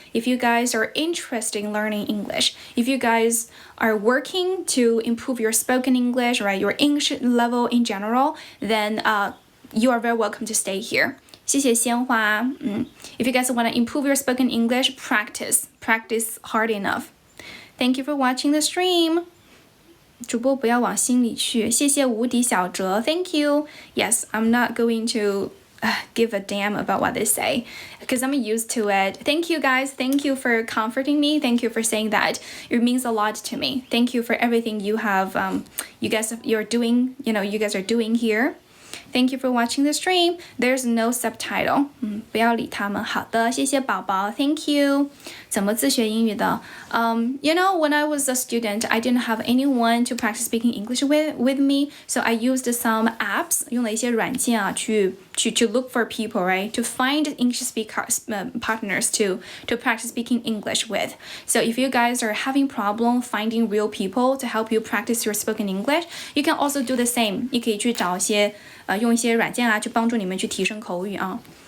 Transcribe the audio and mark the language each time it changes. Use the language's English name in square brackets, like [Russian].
[English] If you guys are interested in learning English, if you guys are working to improve your spoken English, right, your English level in general, then you are very welcome to stay here. [Chinese] 谢谢鲜花。 [English] If you guys want to improve your spoken English, practice hard enough. Thank you for watching the stream. [Chinese] 主播不要往心里去，谢谢无敌小哲 [English] Thank you. Yes, I'm not going to give a damn about what they say because I'm used to it. Thank you guys. Thank you for comforting me. Thank you for saying that. It means a lot to me. Thank you for everything you have you guys are doing here. Thank you for watching the stream. There's no subtitle. [Chinese] 不要理他们。好的，谢谢宝宝。 [English] Thank you. [Chinese] 怎么自学英语的？ [English] When I was a student, I didn't have anyone to practice speaking English with me, so I used some apps. [Chinese] 用了一些软件啊，去 [English] look for people, right? To find English partners to practice speaking English with. So if you guys are having problem finding real people to help you practice your spoken English, you can also do the same. [Chinese] 你可以去找一些用一些软件啊，去帮助你们去提升口语啊。